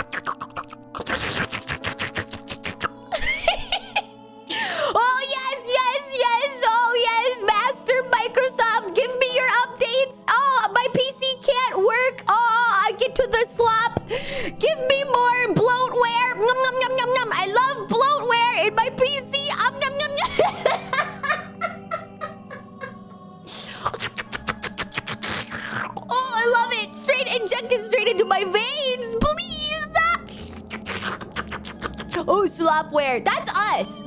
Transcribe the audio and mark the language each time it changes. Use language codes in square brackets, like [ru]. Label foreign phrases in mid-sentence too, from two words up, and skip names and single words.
[en] Oh yes, yes, yes. Oh yes, Master Microsoft, give me your updates. Oh, my PC can't work. Oh, I get to the slop. Give me more bloatware. Nom, nom, nom, nom, nom. I love bloatware in my PC. Nom, nom, nom, nom. Oh, I love it. Inject it straight into my veins, please. Oh, slopware. That's us.